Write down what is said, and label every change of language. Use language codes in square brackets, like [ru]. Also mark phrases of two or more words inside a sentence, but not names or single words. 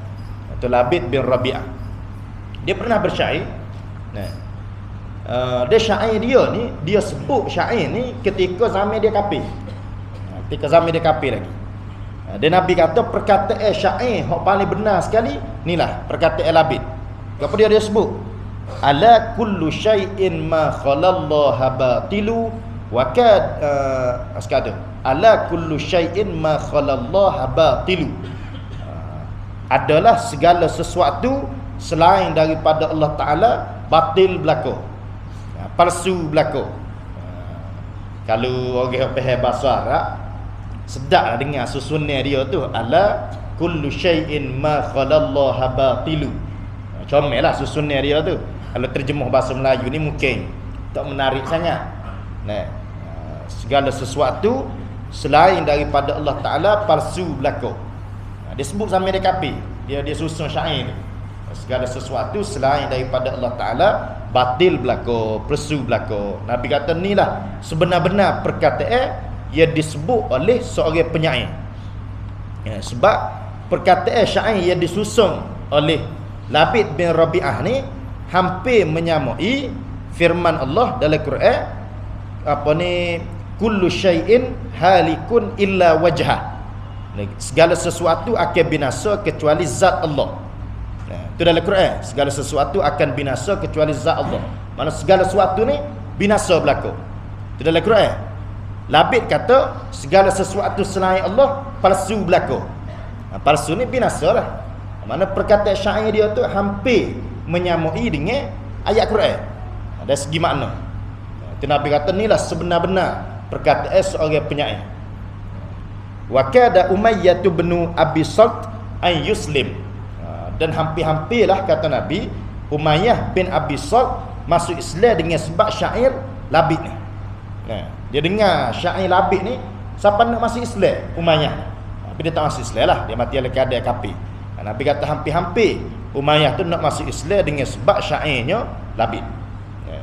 [ms] Itu Labid bin Rabi'ah. Dia pernah bersyair. Dia syair dia ni, dia sebut syair ni ketika zaman dia kafir. Ketika zaman dia kafir lagi. Dan Nabi kata perkataan syair yang paling benar sekali inilah perkataan Labid. Apa dia sebut? [ar] ألا كل شيء ما خلا الله باطل وقد أسكدا. ألا كل شيء ما خلا الله باطل. [ms] Adalah segala sesuatu selain daripada Allah Ta'ala batil berlaku, palsu berlaku. Kalau orang faham bahasa Arab, sedaplah dengar susunan dia tu, [ar] ألا كل شيء ما خلا الله باطل. [ms] Comellah susunan dia tu. Kalau terjemah bahasa Melayu ni mungkin tak menarik sangat. Segala sesuatu selain daripada Allah Ta'ala palsu berlaku. Dia sebut zaman dia kafir, dia susun syair. Segala sesuatu selain daripada Allah Ta'ala batil berlaku, palsu berlaku. Nabi kata inilah sebenar-benar perkataan yang disebut oleh seorang penyair. Sebab perkataan syair yang disusun oleh Labid bin Rabi'ah ni hampir menyamai firman Allah dalam Quran, apa ni, [ar] كل شيء هالك إلا وجهه. [ms] Segala sesuatu akan binasa kecuali zat Allah. Itu dalam Quran, segala sesuatu akan binasa kecuali zat Allah. Mana segala sesuatu ni binasa berlaku. Itu dalam Quran. Labid kata segala sesuatu selain Allah palsu berlaku. Palsu ni binasa lah. Mana perkataan syair dia tu hampir menyamai dengan ayat Quran dari segi makna. Itu Nabi kata inilah sebenar-benar perkataan seorang penyair. [ar] وكاد أمية بن أبي الصلت أن يسلم. [ms] Dan hampir-hampirlah kata Nabi, Umayyah bin Abi Salt masuk Islam dengan sebab syair Labid ni. Dia dengar syair Labid ni, siapa nak masuk Islam? Umayyah. Tapi dia tak masuk Islam lah, dia mati dalam keadaan kafir. Nabi kata hampir-hampir Umayyah tu nak masuk Islam dengan sebab syairnya Labid.